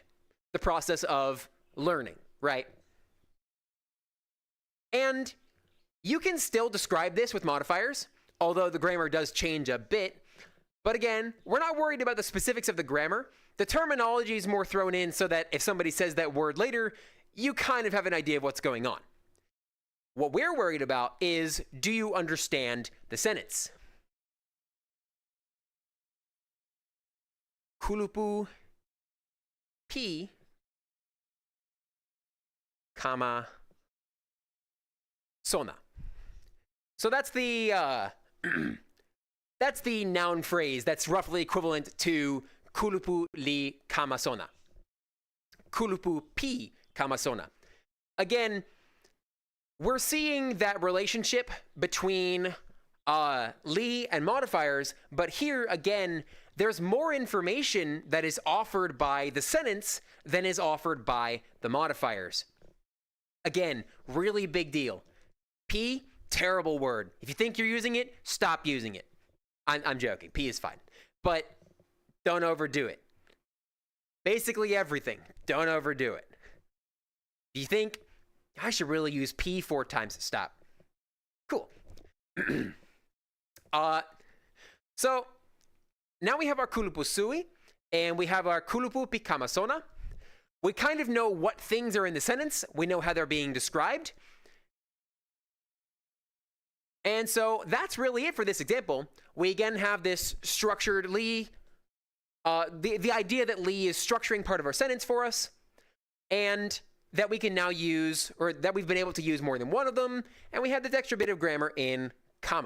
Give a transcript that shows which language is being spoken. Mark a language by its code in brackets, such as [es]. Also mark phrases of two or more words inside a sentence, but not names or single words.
[en] The process of learning, right? And you can still describe this with modifiers, although the grammar does change a bit. But again, we're not worried about the specifics of the grammar. The terminology is more thrown in so that if somebody says that word later, you kind of have an idea of what's going on. What we're worried about is, do you understand the sentence? [tok] Kulupu pi kama sona. [en] So that's the that's the noun phrase that's roughly equivalent to [tok] kulupu li kama sona. Kulupu pi kama sona. [en] Again, we're seeing that relationship between li and modifiers, but here again, there's more information that is offered by the sentence than is offered by the modifiers. Again, really big deal. P, terrible word. If you think you're using it, stop using it. I'm joking. P is fine. But don't overdo it. Basically everything. Don't overdo it. If you think, I should really use P 4 times, stop. Cool. So now we have our [tok] kulupu sui, [en] and we have our [tok] kulupu pi kama sona. [en] We kind of know what things are in the sentence. We know how they're being described. And so that's really it for this example. We again have this structured li, the idea that li is structuring part of our sentence for us, and that we can now use, or that we've been able to use more than one of them, and we have this extra bit of grammar in kama.